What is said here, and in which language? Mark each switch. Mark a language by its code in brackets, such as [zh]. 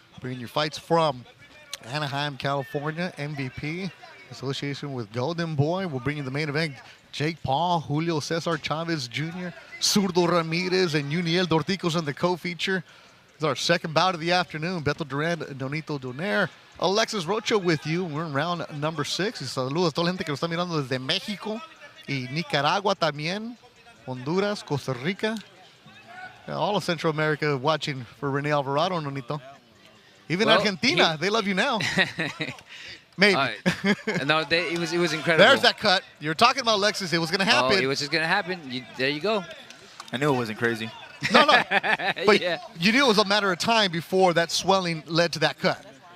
[en] Bringing your fights from Anaheim, California. MVP, association with Golden Boy. We'll bring you the main event. Jake Paul, Julio Cesar Chavez Jr., Zurdo Ramirez, and Uniel Dorticos in the co-feature. It's our second bout of the afternoon. Beto Duran, Nonito Donaire, Alexis Rocha with you. We're in round number 6. [es] Y saludos a toda la gente que nos está mirando desde México y Nicaragua también, Honduras, Costa Rica. [en] All of Central America watching for Rene Alvarado, Nonito. Even Argentina, they love you now. Maybe. No, it was incredible. There's that cut. You're talking about Alexis. It was going to happen. Oh, it was just going to happen. There you go. I knew it wasn't crazy. No. But yeah. You knew it was a matter of time before that swelling led to that cut.